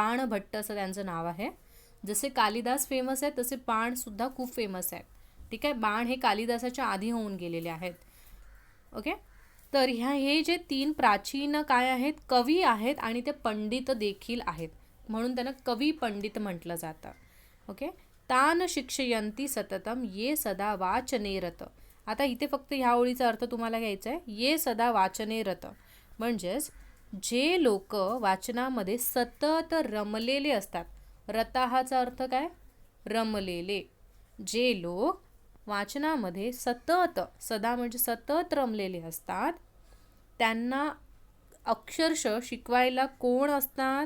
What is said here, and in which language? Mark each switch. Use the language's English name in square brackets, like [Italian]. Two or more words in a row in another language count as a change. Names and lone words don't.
[Marathi] बाणभट्ट असं त्यांचं नाव आहे. जसे कालिदास फेमस आहे तसे बाणसुद्धा खूप फेमस आहेत. ठीक आहे. बाण हे कालिदासाच्या आधी होऊन गेलेले आहेत. ओके. तर हे जे 3 प्राचीन काय आहेत? कवी आहेत आणि ते पंडित देखील आहेत, म्हणून त्यांना कवी पंडित म्हटलं जातं. ओके. [Sanskrit] तान शिक्षयन्ति सततम ये सदा वाचने रत. [Marathi] आता इथे फक्त ह्या ओळीचा अर्थ तुम्हाला घ्यायचा आहे. [Sanskrit] ये सदा वाचने रत [Marathi] म्हणजेच जे लोक वाचनामध्ये सतत रमलेले असतात. रताहाचा अर्थ काय? रमलेले. जे लोक वाचनामध्ये सतत, सदा म्हणजे सतत रमलेले असतात, त्यांना अक्षरशः शिकवायला कोण असतात?